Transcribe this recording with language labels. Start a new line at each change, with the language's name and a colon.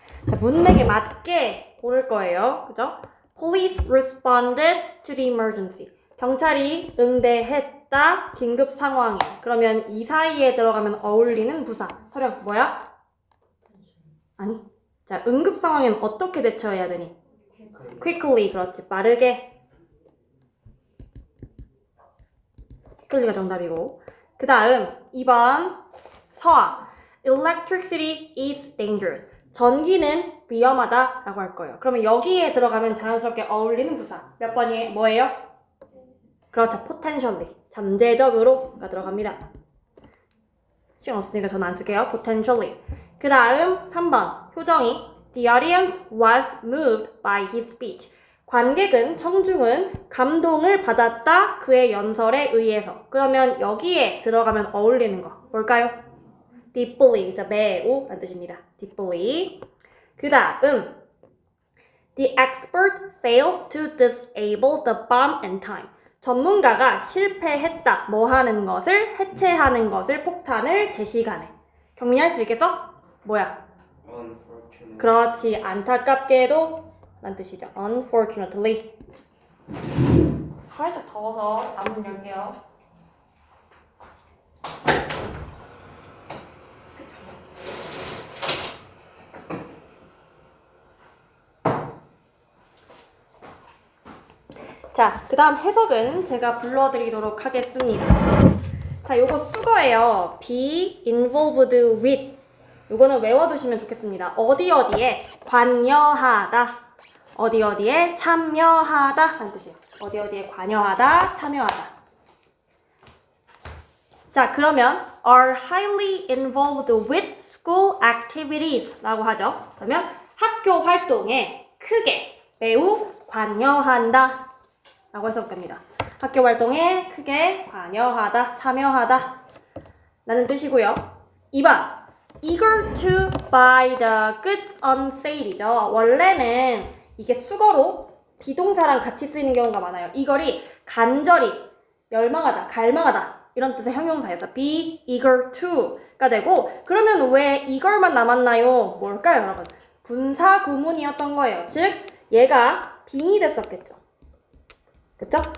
Korean: 자, 문맥에 맞게 고를 거예요. 그죠?
English: Police responded to the emergency.
Korean: 경찰이 응대했다. 긴급 상황에. 그러면 이 사이에 들어가면 어울리는 부사. 서령 뭐야? 아니. 자, 응급 상황에는 어떻게 대처해야 되니? quickly. 그렇지. 빠르게. quickly가 정답이고. 그 다음 2번 서아.
English: Electricity is dangerous.
Korean: 전기는 위험하다 라고 할 거예요. 그러면 여기에 들어가면 자연스럽게 어울리는 부사. 몇 번이 뭐예요? 그렇죠. potentially. 잠재적으로가 들어갑니다. 시간 없으니까 저는 안 쓸게요.
English: potentially.
Korean: 그 다음 3번
English: 효정이 The audience was moved by his speech.
Korean: 관객은 청중은 감동을 받았다 그의 연설에 의해서. 그러면 여기에 들어가면 어울리는 거 뭘까요? deeply, 매우 라는 뜻입니다.
English: deeply.
Korean: 그 다음
English: The expert failed to disable the bomb in time.
Korean: 전문가가 실패했다. 뭐 하는 것을? 해체하는 것을, 폭탄을 제 시간에. 경민이 할 수 있겠어? 뭐야?
English: Unfortunately.
Korean: 그렇지. 안타깝게도 라는 뜻이죠.
English: Unfortunately.
Korean: 살짝 더워서 안문 열게요. 자, 그 다음 해석은 제가 불러드리도록 하겠습니다. 자, 요거 수거예요.
English: be involved with.
Korean: 요거는 외워두시면 좋겠습니다. 어디에 관여하다. 어디에 참여하다 하는 뜻이에요. 어디에 관여하다, 참여하다. 자, 그러면
English: are highly involved with school activities
Korean: 라고 하죠. 그러면 학교 활동에 크게, 매우 관여한다 라고 해석됩니다. 학교 활동에 크게 관여하다, 참여하다 라는 뜻이고요.
English: 2번 eager to buy the goods on sale이죠.
Korean: 원래는 이게 수거로 비동사랑 같이 쓰이는 경우가 많아요. eager이 간절히, 열망하다, 갈망하다 이런 뜻의 형용사에서
English: be eager to
Korean: 가 되고 그러면 왜 eager만 남았나요? 뭘까요, 여러분? 분사 구문이었던 거예요. 즉 얘가 빙이 됐었겠죠. 그쵸?